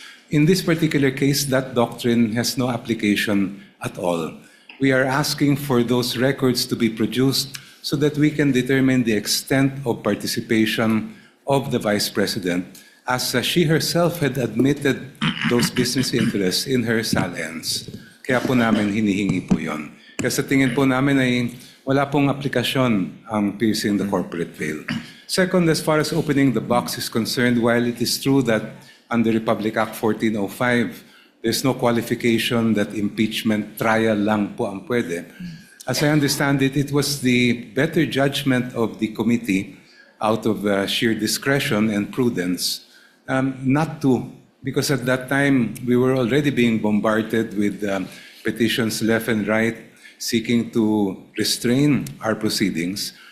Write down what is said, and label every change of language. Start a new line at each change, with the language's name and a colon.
English: In this particular case, that doctrine has no application at all. We are asking for those records to be produced so that we can determine the extent of participation of the Vice President, as she herself had admitted those business interests in her salens.
Filipino: Kaya po namin hinihingi po yun. Kaya sa tingin po namin ay wala pong aplikasyon ang piercing the corporate veil.
English: Second, as far as opening the box is concerned, while it is true that under Republic Act 1405, there's no qualification that impeachment trial
Filipino: lang po ang pwede.
English: As I understand it, it was the better judgment of the committee out of sheer discretion and prudence not to, because at that time we were already being bombarded with petitions left and right seeking to restrain our proceedings.